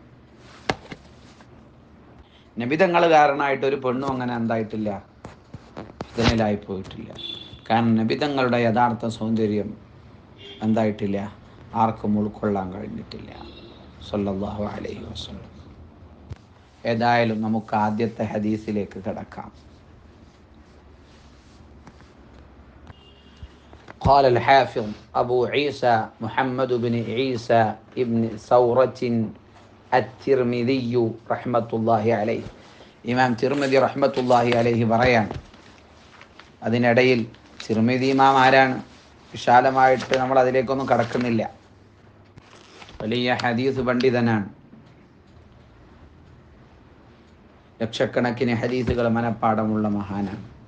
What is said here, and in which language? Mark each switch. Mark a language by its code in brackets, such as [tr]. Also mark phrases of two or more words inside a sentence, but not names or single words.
[ml] നബിതങ്ങൾ കാരണമായിട്ട് ഒരു പെണ്ണും അങ്ങനെ എന്തായിട്ടില്ല, ഫിത്നയിലായി പോയിട്ടില്ല. കാരണം നബിതങ്ങളുടെ യഥാർത്ഥ സൗന്ദര്യം എന്തായിട്ടില്ല, ആർക്കും ഉൾക്കൊള്ളാൻ കഴിഞ്ഞിട്ടില്ല. [ar] صلى الله عليه وسلم. [ml] ഏതായാലും നമുക്ക് ആദ്യത്തെ ഹദീസിലേക്ക് കടക്കാം. [ar] قال الحافظ أبو عيسى محمد بن عيسى ابن ثورة الترمذي رحمة الله عليه. [ml] ഇമാം തിർമിദി [ar] رحمة الله عليه [ml] പറയാൻ, അതിനിടയിൽ തിർമിദി ഇമാം ആരാണ്? വിശാലമായിട്ട് നമ്മൾ അതിലേക്കൊന്നും കടക്കുന്നില്ല. വലിയ ഹദീസ് പണ്ഡിതനാണ്. ലക്ഷക്കണക്കിന് ഹദീസുകൾ മനഃപ്പാടമുള്ള മഹാനാണ്.